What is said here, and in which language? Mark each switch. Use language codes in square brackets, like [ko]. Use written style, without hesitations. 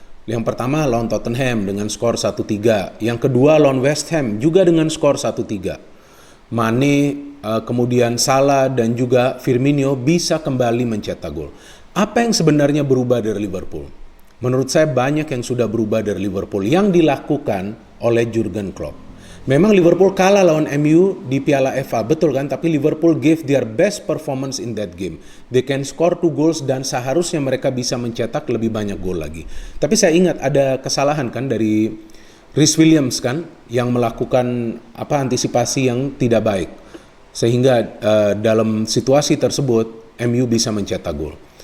[id] Yang pertama lawan Tottenham dengan skor 1-3. Yang kedua lawan West Ham juga dengan skor 1-3. Mane, kemudian Salah dan juga Firmino bisa kembali mencetak gol. Apa yang sebenarnya berubah dari Liverpool? Menurut saya banyak yang sudah berubah dari Liverpool yang dilakukan oleh Jurgen Klopp. Memang Liverpool kalah lawan MU di Piala FA, betul kan? Tapi [en] Liverpool gave their best performance in that game. They can score 2 goals [id] dan seharusnya mereka bisa mencetak lebih banyak gol lagi. Tapi saya ingat ada kesalahan kan dari Rhys Williams kan yang melakukan antisipasi yang tidak baik. Sehingga dalam situasi tersebut MU bisa mencetak gol.